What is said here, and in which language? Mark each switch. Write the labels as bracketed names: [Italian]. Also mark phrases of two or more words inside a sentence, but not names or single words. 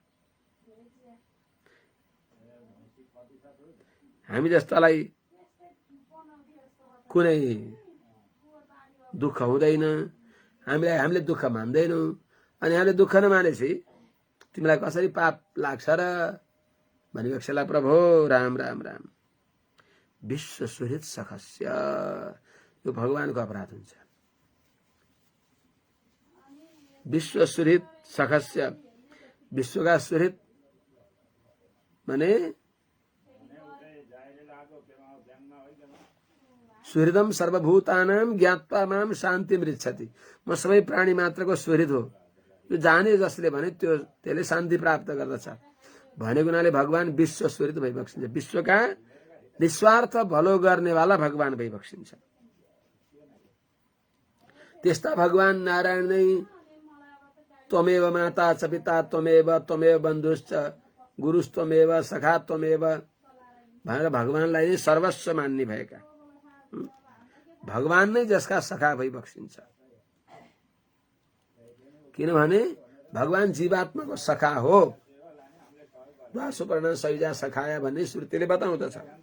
[Nepali] हामी जस्तालाई कुनै दुःख हुँदैन, हामीले दुःख मान्दैनौं, अनि हामीले दुःख नमानेपछि तिमीलाई कसरी पाप लाग्छ र भनेपछि प्रभु राम राम राम। [Sanskrit] विश्व सुहृत् सखस्य, [Nepali] यो भगवानको अपराध हुन्छ। [Sanskrit] विश्व सुहृत् सखस्य, [Nepali] विश्वका सुहृत् माने [Sanskrit] सुहृदम सर्वभूतानां ज्ञात्वा माम शान्तिम ऋच्छति। [Nepali] म सबै प्राणी मात्रको सुहृद हो। यो जाने जसले भने त्यसले शान्ति प्राप्त गर्दछ भनेको हुनाले भगवान विश्व सुहृद भइबक्सिन्छ। विश्वका निस्वार्थ भलो गर्नेवाला भगवान भइबक्सिन्छ। त्यस्ता भगवान नारायण नै [Sanskrit] त्वमेव माता च पिता त्वमेव बन्धुश्च गुरुस्त्वमेव सखा त्वमेव [Nepali] भनेर भगवानलाई नै सर्वस्व मान्ने भएका भगवान नै जसका सखा भइबक्सिन्छ। किनभने भगवान जीवात्माको सखा हो। [Sanskrit] सुपर्ण सैजा सखाया [Nepali] भन्ने श्रुतिले बताउँदछ।